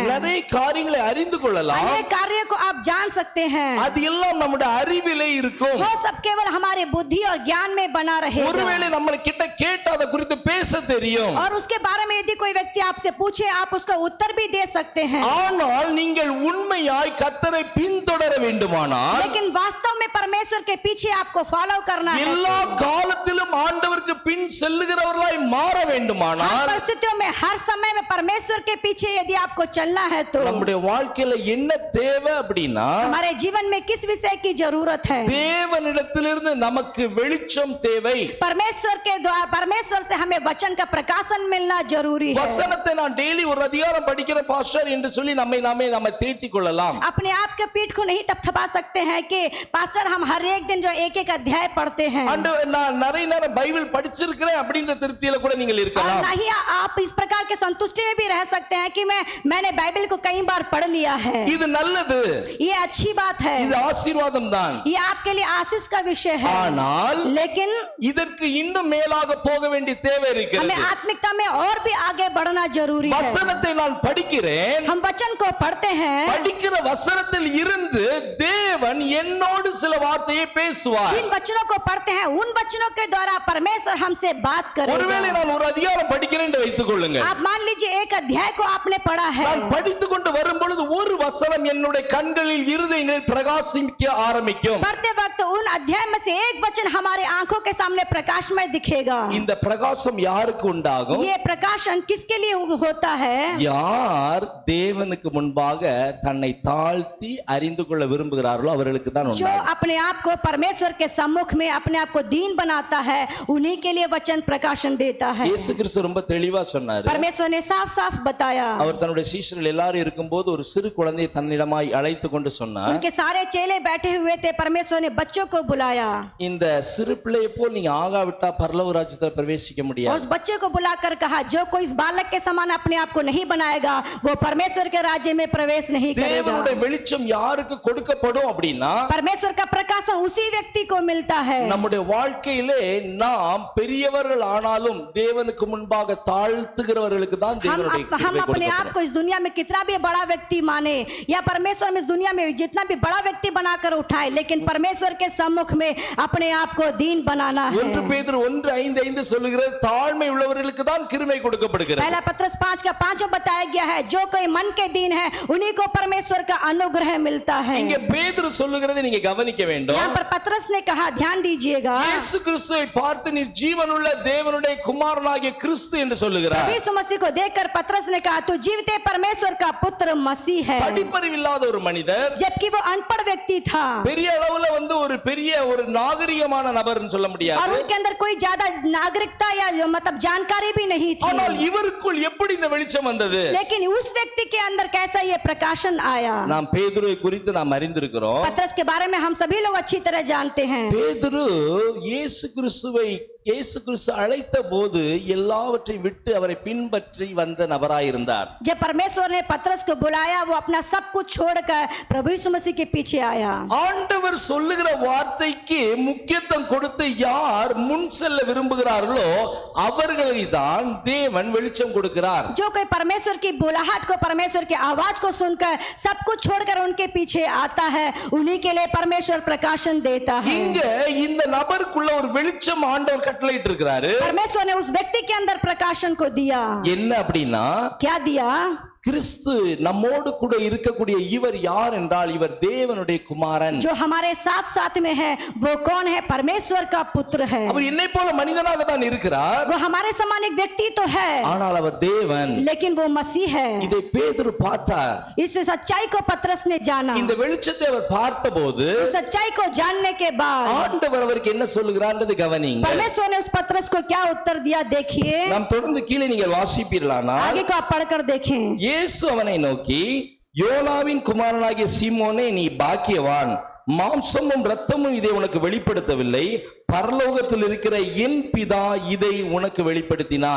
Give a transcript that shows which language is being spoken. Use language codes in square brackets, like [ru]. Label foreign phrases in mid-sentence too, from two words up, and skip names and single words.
[ta] நிறைய காரியங்களை அறிந்து கொள்ளலாம். [hi] अनेक कार्यों को आप जान सकते हैं, [ta] அது எல்லாம் நம்முடைய அறிவிலே இருக்கும். [hi] वो सब केवल हमारे बुद्धि और ज्ञान में बना रहेगा। [ta] ஒருவேளை நம்ம கிட்ட கேட்டு அதை குறித்து பேச தெரியும், [hi] और उसके बारे में यदि कोई व्यक्ति आपसे पूछे, आप उसका उत्तर भी दे सकते हैं। [ta] ஆனால் நீங்கள் உண்மையாய் கர்த்தரை பின்தொடர வேண்டுமானால், [hi] लेकिन वास्तव में परमेश्वर के पीछे आपको फॉलो करना है, [ta] எல்லா காலத்திலும் ஆண்டவருக்கு பின் செல்லுகிறவர்களாய் மாற [hi] हर [ta] வேண்டுமானால், [hi] परिस्थितियों में हर समय में परमेश्वर के पीछे यदि आपको चलना है, तो [ta] நம்முடைய வாழ்க்கையில என்ன தேவை அப்படின்னா, [hi] हमारे जीवन में किस विषय की जरूरत है? [ta] தேவனிடத்திலிருந்து நமக்கு வெளிச்சம் தேவை. [hi] परमेश्वर के द्वारा, परमेश्वर से हमें वचन का प्रकाशन मिलना जरूरी है। [ta] வசனத்தை நான் டெய்லி ஒரு அதிகாரம் படிக்கிற பாஸ்டர் என்று சொல்லி நம்ம தேற்றிக் கொள்ளலாம். [hi] अपने आप के पीठ को नहीं थपथपा सकते हैं कि पास्टर हम हर एक दिन जो एक एक अध्याय पढ़ते हैं, [ta] நான் நிறைய நேரம் பைபிள் படிச்சிருக்கிறேன் அப்படின்ற திருப்தியில கூட நீங்கள் [hi] और [ta] இருக்கலாம். [hi] नहीं आप इस प्रकार के संतुष्टि में भी रह सकते हैं कि मैंने बाइबल को कई बार पढ़ लिया है। [ta] இது நல்லது, [hi] ये अच्छी बात है, [ta] இது ஆசீர்வாதம் தான். [hi] ये आपके लिए आशीष का विषय है, [ta] ஆனால் [hi] लेकिन [ta] இதற்கு இன்னும் மேலாக போக வேண்டிய தேவை [hi] हमें [ta] இருக்கிறது. [hi] आत्मिकता में और भी आगे बढ़ना जरूरी है। [ta] வசனத்தை நான் படிக்கிறேன், [hi] हम वचन को पढ़ते हैं, [ta] படிக்கிற வசனத்தில் இருந்து தேவன் என்னோடு சில வார்த்தையை பேசுவார். [hi] जिन वचनों को पढ़ते हैं उन वचनों के द्वारा परमेश्वर हमसे बात [ta] ஒருவேளை [hi] करेगा। [ta] நான் ஒரு அதிகாரம் படிக்கிறேன் என்று வைத்துக் கொள்ளுங்க. [hi] आप मान लीजिए एक अध्याय को आपने पढ़ा है, [ta] நான் படித்துக் கொண்டு வரும் பொழுது ஒரு வசனம் என்னுடைய கண்களில் இருதயங்களில் பிரகாசிக்க ஆரம்பிக்கும். [hi] पढ़ते वक्त उन अध्याय में से एक वचन हमारे आंखों के सामने प्रकाशमय दिखेगा। [ta] இந்த பிரகாசம் யாருக்கு உண்டாகும்? [hi] ये प्रकाशन किसके लिए होता है? [ta] யார் தேவனுக்கு முன்பாக தன்னை தாழ்த்தி அறிந்து கொள்ள விரும்புகிறார்களோ அவர்களுக்கு தான் [hi] जो [ta] உண்டாகும். [hi] अपने आप को परमेश्वर के सम्मुख में अपने आप को दीन बनाता है, उन्हीं के लिए वचन प्रकाशन देता है। [ta] இயேசு கிறிஸ்து ரொம்ப தெளிவா சொன்னாரு. [hi] परमेश्वर ने साफ साफ बताया। [ta] அவர் தன்னுடைய சீஷர்கள் எல்லாரும் இருக்கும்போது ஒரு சிறு குழந்தையை தன்னிடமாய் அழைத்து கொண்டு சொன்னார், [hi] उनके सारे चेले बैठे हुए थे, परमेश्वर ने बच्चों को बुलाया। [ta] இந்த சிறு பிள்ளையை போல் நீங்க ஆகாவிட்டா பரலோக ராஜ்யத்தில் பிரவேசிக்க [hi] और [ta] முடியாது. [hi] उस बच्चे को बुलाकर कहा, जो कोई इस बालक के समान अपने आप को नहीं बनाएगा, वो परमेश्वर के राज्य में प्रवेश नहीं करेगा। [ta] தேவனுடைய வெளிச்சம் யாருக்கு கொடுக்கப்படும் அப்படின்னா, [hi] परमेश्वर का प्रकाशन उसी व्यक्ति को मिलता है। [ta] நம்முடைய வாழ்க்கையிலே நாம் பெரியவர்கள் ஆனாலும் தேவனுக்கு முன்பாக தாழ்த்துகிறவர்களுக்கு தான் தேவனுடைய [hi] हम [ta] கிருபை [hi] अपने आप [ta] கொடுக்கப்படும். [hi] को इस दुनिया में कितना भी बड़ा व्यक्ति माने, या परमेश्वर में इस दुनिया में जितना भी बड़ा व्यक्ति बनाकर उठाए, लेकिन परमेश्वर के सम्मुख में अपने आप को दीन बनाना है। [ta] 1 பேதுரு 1:5 சொல்லுகிறது, தாழ்மை உள்ளவர்களுக்கு தான் கிருபை கொடுக்கப்படுகிறது. [hi] पहला पत्रस 5 का 5 बताया गया है, जो कोई मन के दीन है उन्हीं को परमेश्वर का अनुग्रह मिलता है। [ta] இங்க பேதுரு சொல்லுகிறதை நீங்க கவனிக்க வேண்டும். [hi] यहाँ पर पत्रस ने कहा, ध्यान दीजिएगा, [ta] இயேசு கிறிஸ்துவை பார்த்து நீர் ஜீவனுள்ள தேவனுடைய குமாரனாகிய கிறிஸ்து என்று சொல்லுகிறார். [hi] यीशु मसीह को देखकर पत्रस ने कहा, तू जीवते परमेश्वर का पुत्र मसीह है। [ta] படிப்பறிவில்லாத ஒரு மனிதர், [hi] जबकि वो अनपढ़ व्यक्ति था, [ta] பெரிய அளவுல ஒரு பெரிய ஒரு நாகரிகமான நபர்னு சொல்ல [hi] और [ta] முடியாது. [hi] उनके अंदर कोई ज्यादा नागरिकता या मतलब जानकारी भी नहीं थी, [ta] ஆனால் இவருக்குள் எப்படி இந்த வெளிச்சம் வந்தது? [hi] लेकिन उस व्यक्ति के अंदर कैसा ये प्रकाशन आया? [ta] நாம் பேதுருவை குறித்து நாம் அறிந்திருக்கிறோம். [hi] पत्रस के बारे में हम सभी लोग अच्छी तरह जानते हैं। [ta] பேதுரு இயேசு கிறிஸ்து அழைத்த போது எல்லாவற்றையும் விட்டு அவரை பின்பற்றி வந்த நபராயிருந்தார். [hi] जब परमेश्वर ने पत्रस को बुलाया, वो अपना सब कुछ छोड़कर प्रभु यीशु मसीह के पीछे आया। [ta] ஆண்டவர் சொல்லுகிற வார்த்தைக்கு முக்கியத்துவம் கொடுத்து யார் முன் செல்ல விரும்புகிறார்களோ அவர்களை தான் தேவன் வெளிச்சம் கொடுக்கிறார். [hi] जो कोई परमेश्वर की बुलाहट को, परमेश्वर की आवाज को सुनकर सब कुछ छोड़कर उनके पीछे आता है, उन्हीं के लिए परमेश्वर प्रकाशन देता है। [ta] இங்க இந்த நபருக்குள்ள ஒரு வெளிச்சம் ஆண்டவர் கட்டளையிட்டு இருக்கிறாரு. [hi] परमेश्वर ने उस व्यक्ति के अंदर प्रकाशन को दिया। [ta] என்ன அப்படின்னா, [hi] क्या दिया? [ta] கிறிஸ்து நம்மோடு கூட இருக்கக்கூடிய இவர் யார் என்றால் இவர் தேவனுடைய குமாரன். [hi] जो हमारे साथ साथ में है वो कौन है? परमेश्वर का पुत्र है। [ta] அவர் என்னை போல மனிதனாக தான் இருக்கிறார், [hi] वो हमारे समान एक व्यक्ति तो है, [ta] ஆனால் அவர் தேவன். [hi] लेकिन वो मसीह है। [ta] இதை பேதுரு பார்த்தார். [hi] इस सच्चाई को पत्रस ने जाना। [ta] இந்த வெளிச்சத்தை அவர் பார்த்தபோது [hi] इस सच्चाई को जानने के बाद [ta] ஆண்டவர் அவருக்கு என்ன சொல்லுகிறார்ன்றது கவனிங்க. [hi] परमेश्वर ने उस पत्रस को क्या उत्तर दिया, देखिए। [ta] நாம் தொடர்ந்து கீழே நீங்கள் வாசிப்பீர்களானால், [hi] आगे को आप पढ़कर देखें। [ta] இயேசு அவனை நோக்கி, யோனாவின் குமாரனாகிய சீமோனே, நீ பாக்கியவான், மாம்சமும் இரத்தமும் இதை உனக்கு வெளிப்படுத்தவில்லை, பரலோகத்தில் இருக்கிற என் பிதா இதை உனக்கு வெளிப்படுத்தினார்.